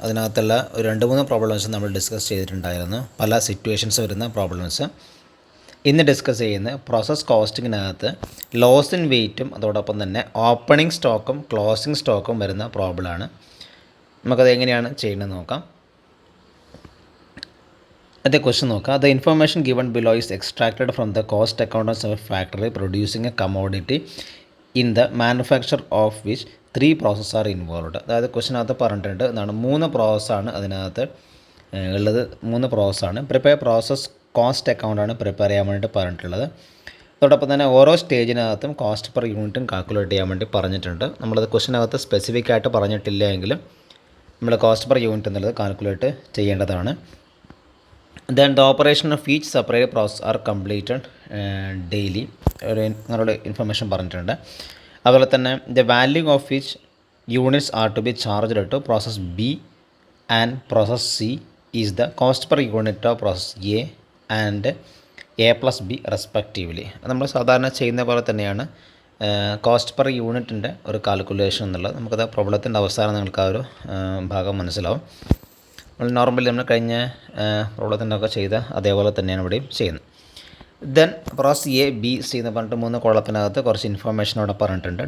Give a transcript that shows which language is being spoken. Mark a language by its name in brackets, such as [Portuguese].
[Malayalam] അതിനകത്തുള്ള ഒരു 2-3 പ്രോബ്ലംസ് നമ്മൾ ഡിസ്കസ് ചെയ്തിട്ടുണ്ടായിരുന്നു, പല സിറ്റുവേഷൻസ് വരുന്ന പ്രോബ്ലംസ്. ഇന്ന് ഡിസ്കസ് ചെയ്യുന്ന പ്രോസസ് കോസ്റ്റിങ്ങിനകത്ത് ലോസ് ഇൻ വെയ്റ്റും അതോടൊപ്പം തന്നെ ഓപ്പണിംഗ് സ്റ്റോക്കും ക്ലോസിംഗ് സ്റ്റോക്കും വരുന്ന പ്രോബ്ലമാണ്. നമുക്കത് എങ്ങനെയാണ് ചെയ്യുന്നത് നോക്കാം. [English] The question നോക്കുക. The information given below is extracted from the cost account of a factory producing a commodity in the manufacture of which 3 processes are involved. [Malayalam] അതായത് ക്വസ്റ്റിനകത്ത് പറഞ്ഞിട്ടുണ്ട് എന്താണ് 3 പ്രോസസ്സാണ് അതിനകത്ത് ഉള്ളത്. 3 പ്രോസസ്സാണ്. പ്രിപ്പയർ പ്രോസസ് കോസ്റ്റ് അക്കൗണ്ടാണ് പ്രിപ്പയർ ചെയ്യാൻ വേണ്ടിയിട്ട് പറഞ്ഞിട്ടുള്ളത്. അതോടൊപ്പം തന്നെ ഓരോ സ്റ്റേജിനകത്തും കോസ്റ്റ് പെർ യൂണിറ്റും കാൽക്കുലേറ്റ് ചെയ്യാൻ വേണ്ടി പറഞ്ഞിട്ടുണ്ട്. നമ്മളത് ക്വസ്റ്റിനകത്ത് സ്പെസിഫിക് ആയിട്ട് പറഞ്ഞിട്ടില്ല എങ്കിലും നമ്മൾ കോസ്റ്റ് പെർ യൂണിറ്റ് എന്നുള്ളത് കാൽക്കുലേറ്റ് ചെയ്യേണ്ടതാണ്. [English] Then the operation of each separate process are completed daily. [Malayalam] ഒരു നിങ്ങളുടെ ഇൻഫർമേഷൻ പറഞ്ഞിട്ടുണ്ട്. അതുപോലെ തന്നെ [English] the value of each units are to be charged to process B and process C is the cost per unit of process A and A plus B respectively. [Malayalam] നമ്മൾ സാധാരണ ചെയ്യുന്ന പോലെ തന്നെയാണ് കോസ്റ്റ് പെർ യൂണിറ്റിൻ്റെ ഒരു കാൽക്കുലേഷൻ എന്നുള്ളത്. നമുക്കത് പ്രോബ്ലത്തിൻ്റെ അവസാനം നിങ്ങൾക്ക് ആ ഒരു ഭാഗം മനസ്സിലാവും. നോർമലി നമ്മൾ കഴിഞ്ഞ പ്രോബ്ലത്തിൻ്റെയൊക്കെ ചെയ്ത അതേപോലെ തന്നെയാണ് ഇവിടെയും ചെയ്യുന്നത്. Then process A B C എന്ന് പറഞ്ഞിട്ട് 3 കോളത്തിനകത്ത് കുറച്ച് ഇൻഫർമേഷൻ അവിടെ പറഞ്ഞിട്ടുണ്ട്.